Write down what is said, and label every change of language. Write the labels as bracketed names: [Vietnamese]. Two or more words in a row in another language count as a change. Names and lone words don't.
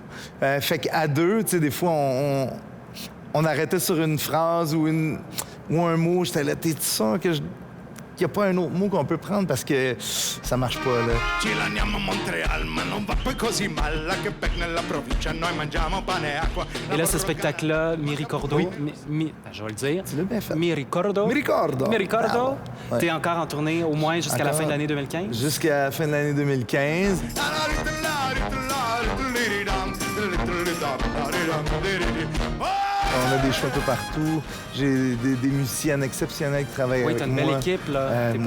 [French] Fait qu'à deux, tu sais, des fois, on arrêtait sur une phrase ou un mot. J'étais là, t'es sûr que qu'il n'y a pas un autre mot qu'on peut prendre parce que ça marche pas, là. Et là, ce spectacle-là, Mi Ricordo, Oui. je vais le dire. Tu l'as bien fait. Mi Ricordo. Mi ricordo. Mi Ricordo. Bravo. Ouais. T'es encore en tournée au moins jusqu'à la Encore. fin de l'année 2015? Jusqu'à la fin de l'année 2015. On a des shows un peu partout. J'ai des musiciennes exceptionnelles qui travaillent Oui, avec t'as une moi. belle équipe, là. T'écoutes